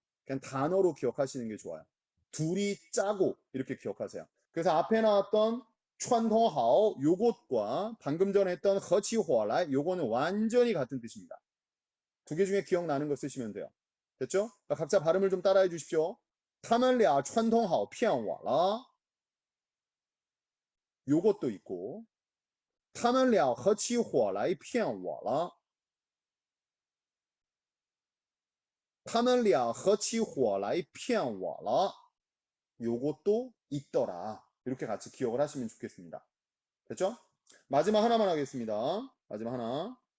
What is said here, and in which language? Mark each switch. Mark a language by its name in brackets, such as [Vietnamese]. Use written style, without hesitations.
[Korean] 그냥 단어로 기억하시는 게 좋아요. 둘이 짜고 이렇게 기억하세요. 그래서 앞에 나왔던 串通好 요것과 방금 전에 했던 和起火来 요거는 완전히 같은 뜻입니다. 두 개 중에 기억나는 거 쓰시면 돼요. 됐죠? 그러니까 각자 발음을 좀 따라해 주십시오. [Chinese] 他们俩串通好骗我了 [Korean] 요것도 있고 [Chinese] 他们俩合起伙来骗我了他们俩合起伙来骗我了 [Korean] 요것도 있더라. 이렇게 같이 기억을 하시면 좋겠습니다. 됐죠? 마지막 하나만 하겠습니다. 마지막 하나.